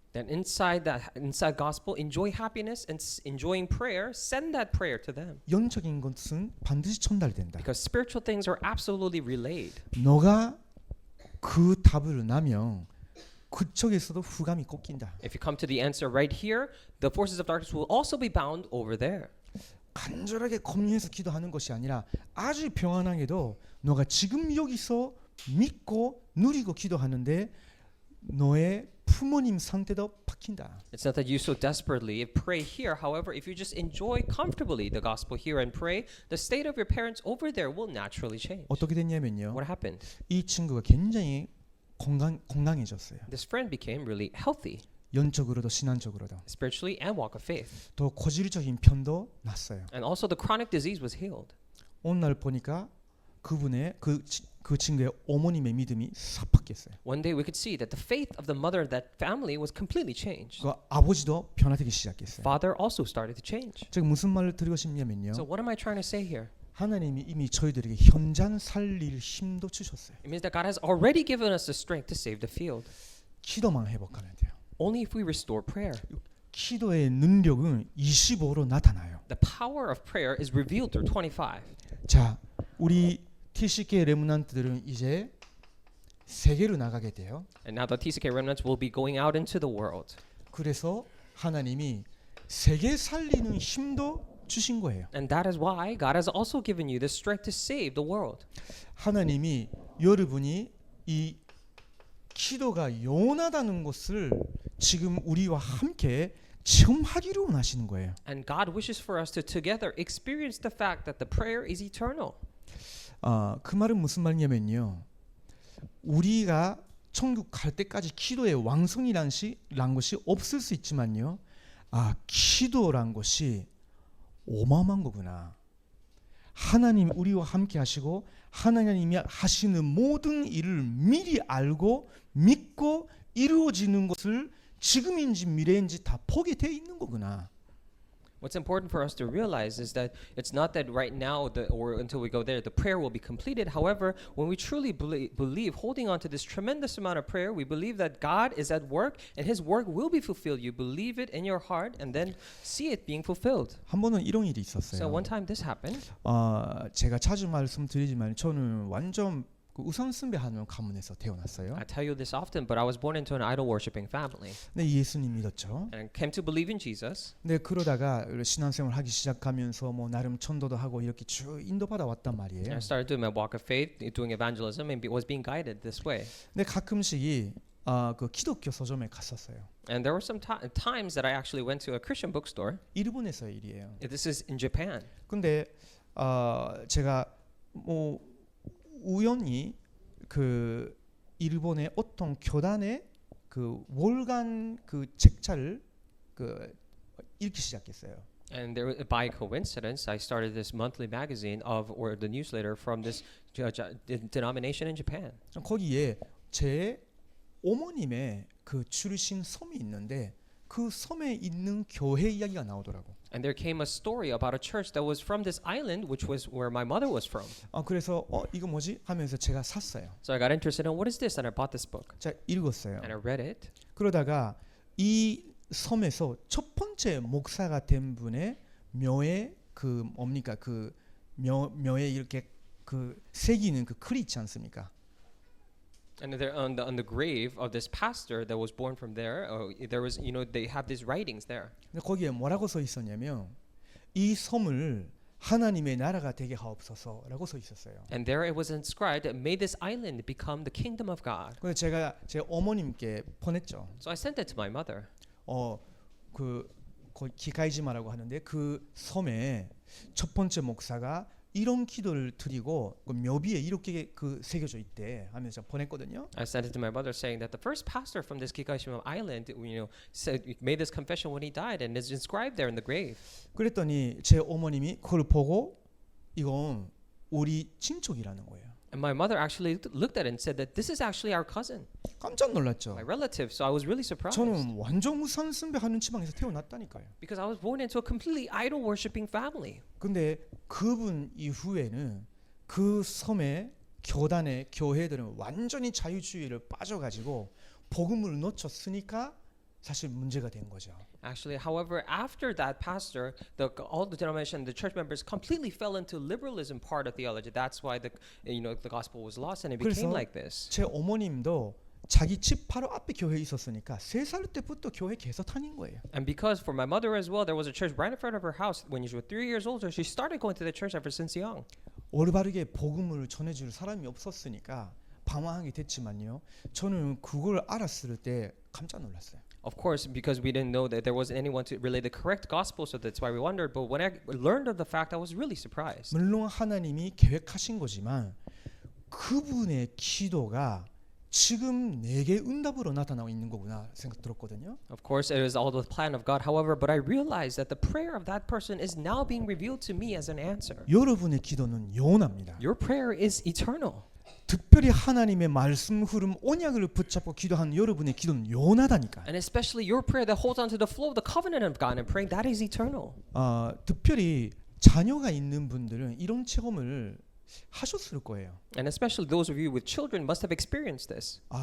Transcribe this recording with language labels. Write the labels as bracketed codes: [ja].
[en] Then inside gospel, enjoy happiness and enjoying prayer, send that prayer to them. [ko] 영적인 것은 반드시 전달된다. [en] Because spiritual things are absolutely relayed. [ko] 너가 그 답을 나면 그쪽에서도 후감이 꺾인다. [en] If you come to the answer right here, the forces of darkness will also be bound over there. [ko] 간절하게 고민해서 기도하는 것이 아니라 아주 평안하게도 너가 지금 여기서 믿고 누리고 기도하는데 너의 부모님 상태도 바뀐다. [en] It's not that you so desperately pray here. However, if you just enjoy comfortably the gospel here and pray, the state of your parents over there will naturally change. [ko] 어떻게 됐냐면요. [en] What happened? [ko] 이 친구가 굉장히 건강해졌어요. [en] This friend became really healthy, [ko] 영적으로도 신앙적으로도. [en] spiritually and walk of faith. [ko] 또 고질적인 편도 났어요. [en] And also the chronic disease was healed. [ko] 어느 날 보니까 그분의 그 친구의 어머님의 믿음이 싹 바뀌었어요. [en] One day we could see that the faith of the mother of that family was completely changed. [ko] 그 아버지도 변화되기 시작했어요. [en] Father also started to change. [ko] 제가 무슨 말을 드리고 싶냐면요. [en] So what am I trying to say here? [ko] 하나님이 이미 저희들에게 현장 살릴 힘도 주셨어요. [en] It means that God has already given us the strength to save the field. [ko] 기도만 회복하면 돼요. [en] Only if we restore prayer. [ko] 기도의 능력은 25로 나타나요. [en] The power of prayer is revealed through 25. [ko] 자, 우리 TCK 레므넌트들은 이제 세계로 나가게 돼요. [en] And now the TCK remnants will be going out into the world. [ko] 그래서 하나님이 세계 살리는 힘도 주신 거예요. [en] And that is why God has also given you the strength to save the world. [ko] 하나님이 여러분이 이 기도가 영원하다는 것을 지금 우리와 함께 체험하기로 원하시는 거예요. [en] And God wishes for us to together experience the fact that the prayer is eternal. [ko] 그 말은 무슨 말이냐면요. 우리가 천국 갈 때까지 기도의 왕성이란 것이 없을 수 있지만요. 기도란 것이 어마어마한 거구나. 하나님 우리와 함께 하시고 하나님이 하시는 모든 일을 미리 알고 믿고 이루어지는 것을 지금인지 미래인지 다 보게 돼 있는 거구나. [en] What's important for us to realize is that it's not that right now or until we go there the prayer will be completed. However, when we truly believe holding on to this tremendous amount of prayer, we believe that God is at work and his work will be fulfilled. You believe it in your heart and then see it being fulfilled. [ko] 한 번은 이런 일이 [en] So [ko] 있었어요. [en] one time this happened. [ko] 제가 자주 말씀드리지만 저는 완전 그 우상 숭배하는 가문에서 태어났어요. [en] I tell you this often, but I was born into an idol worshiping family. [ko] 네, 예수님 믿었죠. [en] And I came to believe in Jesus. [ko] 네, 그러다가 신앙생활 하기 시작하면서 뭐 나름 천도도 하고 이렇게 쭉 인도받아 왔단 말이에요. [en] I started doing my walk of faith, doing evangelism, and was being guided this way. [ko] 근데 가끔씩이 그 기독교 서점에 갔었어요. [en] And there were some times that I actually went to a Christian bookstore. [ko] 일본에서의 일이에요. [en] This is in Japan. [ko] 근데 제가 뭐 우연히 그 일본의 어떤 교단의 그 월간 그 책자를 그 읽기 시작했어요. [en] And by coincidence, I started this monthly magazine or the newsletter from this denomination in Japan. [ko] 거기에 제 어머님의 그 출신 섬이 있는데 그 섬에 있는 교회 이야기가 나오더라고. [en] And there came a story about a church that was from this island, which was where my mother was from. [ko] 그래서 이거 뭐지 하면서 제가 샀어요. [en] So I got interested in what is this, and I bought this book [ko] 자, 읽었어요. [en] and I read it. [ko] 그러다가 이 섬에서 첫 번째 목사가 된 분의 묘에 그 뭡니까 그 묘에 이렇게 그 새기는 그 글이 있지 않습니까? [en] And there on the grave of this pastor that was born from there, there was they have these writings there. [ko] 근데 거기에 뭐라고 써 있었냐면 이 섬을 하나님의 나라가 되게 하옵소서라고 써 있었어요. [en] And there it was inscribed, "May this island become the kingdom of God." [ko] 그래서 제가 제 어머님께 보냈죠. [en] So I sent it to my mother. [ko] 그 기카이지마라고 하는데 그 섬에 첫 번째 목사가 이런 기도를 드리고 그 묘비에 이렇게 그 새겨져 있대 하면서 보냈거든요. [en] I sent it to my mother saying that the first pastor from this Kikashima island, said made this confession when he died, and is inscribed there in the grave. [ko] 그랬더니 제 어머님이 그걸 보고 이건 우리 친척이라는 거예요. [en] And my mother actually looked at it and said that this is actually our cousin, [ko] 깜짝 놀랐죠. [en] my relative. So I was really surprised [ko] 저는 완전 우상 숭배하는 지방에서 태어났다니까요. [en] because I was born into a completely idol worshiping family. [ko] 근데 그분 이후에는 그 섬의 교단의 교회들은 완전히 자유주의를 빠져가지고 복음을 놓쳤으니까 사실 문제가 된 거죠. [en] Actually, however, after that pastor, all the denomination, the church members completely fell into liberalism part of theology. That's why the gospel was lost and it became like this. [ko] 제 어머님도 자기 집 바로 앞에 교회에 있었으니까 3살 때부터 교회 계속 다닌 거예요. [en] And because for my mother as well, there was a church right in front of her house. When she was 3 years old, she started going to the church ever since young. [ko] 올바르게 복음을 전해줄 사람이 없었으니까 방황하게 됐지만요. 저는 그걸 알았을 때 깜짝 놀랐어요. [en] Of course, because we didn't know that there wasn't anyone to relay the correct gospel, so that's why we wondered. But when I learned of the fact, I was really surprised. [ko] 물론 하나님이 계획하신 거지만 그분의 기도가 지금 내게 응답으로 나타나고 있는 거구나 생각 들었거든요. [en] Of course, it was all the plan of God. However, but I realized that the prayer of that person is now being revealed to me as an answer. [ko] 여러분의 기도는 영원합니다. [en] Your prayer is eternal. [ko] 특별히 하나님의 말씀 흐름 언약을 붙잡고 기도하는 여러분의 기도는 영원하다니까요. [en] And especially your prayer that holds on to the flow of the covenant of God and praying, that is eternal. [ko] 특별히 자녀가 있는 분들은 이런 체험을 하셨을 거예요. [en] And especially those of you with children must have experienced this.